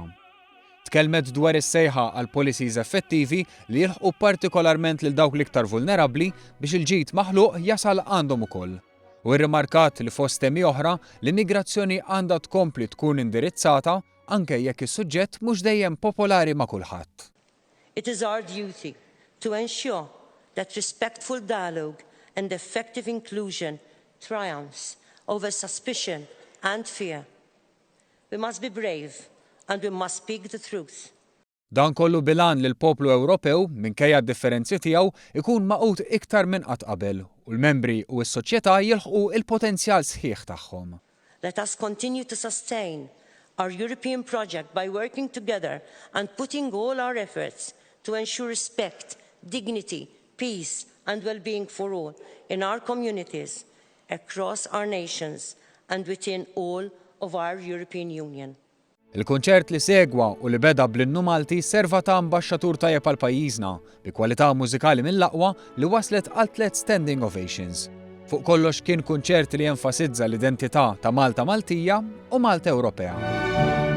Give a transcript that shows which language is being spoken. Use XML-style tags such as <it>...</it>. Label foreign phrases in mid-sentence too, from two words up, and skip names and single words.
<mt>Tkellmet dwar is-sejħa għal policies effettivi li jilħqu partikolarment lil dawk l-iktar vulnerabbli biex il-ġid maħluq jasal għandhom ukoll. U rrimarkat li fost temi oħra l-immigrazzjoni għandha tkompli tkun indirizzata anke jekk is-suġġett mhux dejjem popolari ma' kulħadd.</mt> <en>It is our duty to ensure that respectful dialogue and effective inclusion triumphs over suspicion and fear. We must be brave and we must speak the truth.</en> <mt>Dan kollu bilan li l-poplu Ewropew minkejja d-differenzi tiegħu ikun maqut iktar minn qatt qabel u l-membri u s-soċjetà jilħqu il-potenzjal sħiħ tagħhom.</mt> <en>Let us continue to sustain our European project by working together and putting all our efforts to ensure respect, dignity, peace and well-being for all in our communities, across our nations and within all of our European Union.</en> <mt>Il-kunċert li segwa u li beda bl-innu Malti serva ta' ambaxxatur tajjeb għal pajjiżna bi kwalità mużikali mill-aqwa li waslet għal 3</mt> <en>standing ovations.</en> <mt>Fuq kollox kien kunċert li jenfasizza l-identità ta' Malta Maltija u Malta Ewropea.</mt>